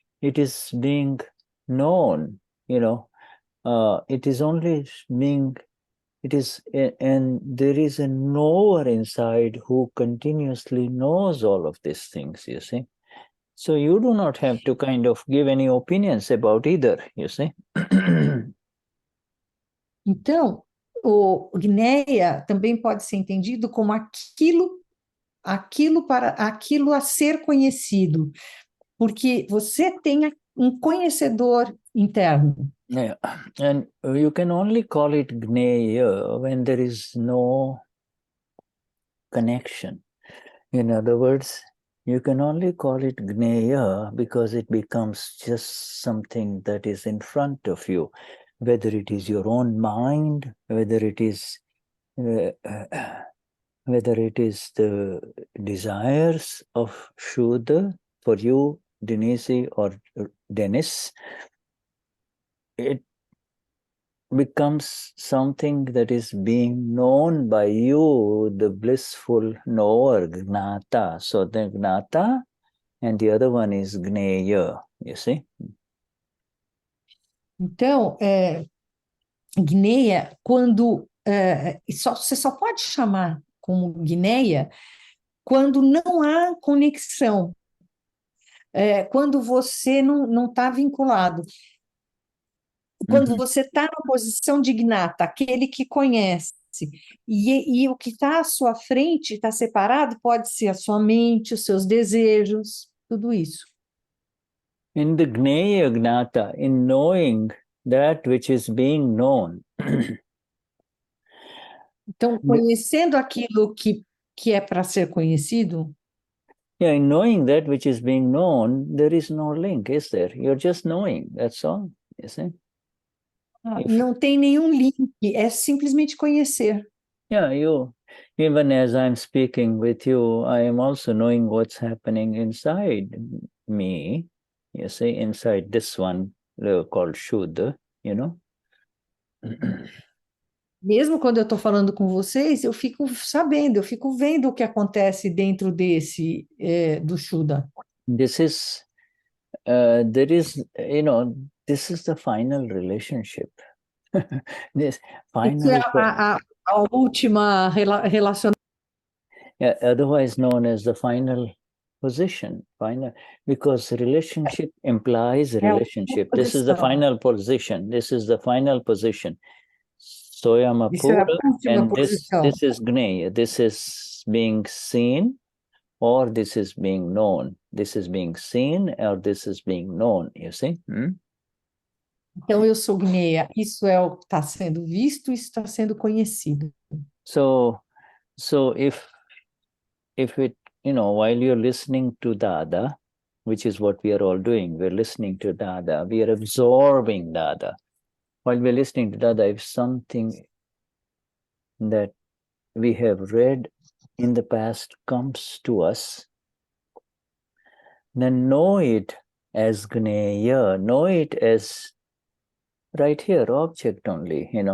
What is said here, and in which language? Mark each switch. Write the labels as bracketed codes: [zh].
[en] It is being known, it is only being, and there is a knower inside who continuously knows all of these things, you see. So you do not have to kind of give any opinions about either, you see. [pt] Então, o gneia também pode ser entendido como aquilo a ser conhecido, porque você tem um conhecedor interno. [en] Yeah, and you can only call it gneya when there is no connection. In other words, you can only call it gneya because it becomes just something that is in front of you, whether it is your own mind, whether it is the desires of Shuddha for you, Denize or Denize. It becomes something that is being known by you, the blissful knower, Gnata. So the Gnata and the other one is Gneya, you see? [pt] Então, gneia, quando você só pode chamar como gneia quando não há conexão, quando você não está vinculado. Quando você está na posição de gnata, aquele que conhece, e o que está à sua frente está separado, pode ser a sua mente, os seus desejos, tudo isso. [en] In the Gneya Gnata, in knowing that which is being known. [pt] Então, conhecendo aquilo que é para ser conhecido. [en] Yeah, in knowing that which is being known, there is no link, is there? You're just knowing, that's all, you see? [pt] Não tem nenhum link, é simplesmente conhecer. [en] Yeah, even as I'm speaking with you, I am also knowing what's happening inside me, you see, inside this one called Shuddha, [pt] Mesmo quando eu estou falando com vocês, eu fico sabendo, eu fico vendo o que acontece dentro desse, do Shuddha. [en] This is, this is the final relationship. This final. [pt] Isso é a última relação. [en] Yeah, otherwise known as the final position. Because relationship implies relationship. This is the final position. This is the final position. Soyama Pura, and this is Gneya. This is being seen, or this is being known. This is being seen, or this is being known, you see? [pt] Então, eu sou Gneya. Isso é o que está sendo visto, isso está sendo conhecido. [en] So if it, while you're listening to Dada, which is what we are all doing, we're listening to Dada, we are absorbing Dada. While we're listening to Dada, if something that we have read in the past comes to us, then know it as Gneya, know it as right here, object only,